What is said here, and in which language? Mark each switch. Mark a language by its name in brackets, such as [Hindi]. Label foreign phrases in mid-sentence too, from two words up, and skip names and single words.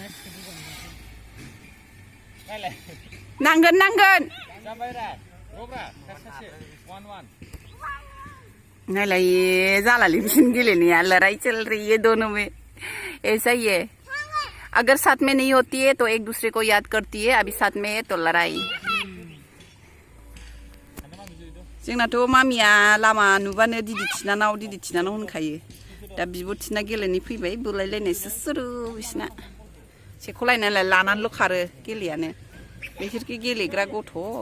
[Bodo] नांगोन नांगोन नायलाय जालालै बिसोरनि गेलेनाया [Hindi] लड़ाई चल रही है दोनों में ऐसा ही है अगर साथ में नहीं होती है तो एक दूसरे को याद करती है अभी साथ में है तो लड़ाई [Bodo] जोंनाथ' मामिया लामा नुबानो दिदि थिनानाव होनखायो दा बिब' थिना गेलेनो फैबाय बुलायलायनायसो सुरु बिसिना सेख'लायनायलाय लानानैल' खारो गेलेयानो बिसोरखि गेलेग्रा गथ'